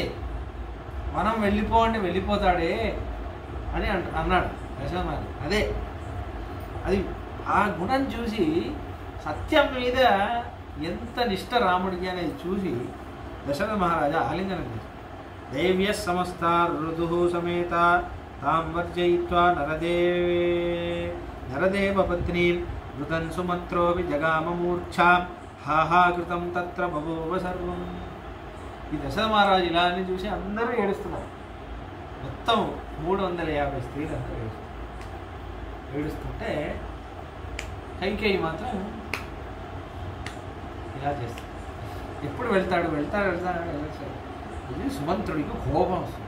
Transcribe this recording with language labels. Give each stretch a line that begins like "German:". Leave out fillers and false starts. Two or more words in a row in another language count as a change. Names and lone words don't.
Telugu: వనం వెళ్ళిపో అంటే వెళ్ళిపోతాడే అని అన్నాడు దశరథ మహారాజు. అదే అది ఆ గుణం చూసి సత్యం మీద ఎంత నిష్ఠ రాముడికి అనేది చూసి దశరథ మహారాజా ఆలింగనం చేశారు.
Sanskrit: దైవ్య సమస్త ఋతు సమేత तां वर्जयित्वा नरदेवपत्नीं मृतं सुमन्त्रोऽपि जगाममूर्च्छां हाहाकृतं तत्र बभूव सर्वं.
Telugu: ఈ దశరథ మహారాజు ఇలా అని చూసి అందరూ ఏడుస్తున్నారు. మొత్తం 350 స్త్రీలు అందరూ ఏడుస్తుంటే కైకేయి మాత్రం ఇలా చేస్తాడు. ఎప్పుడు వెళ్తాడు ఇది సుమంత్రుడికి కోపం వస్తుంది.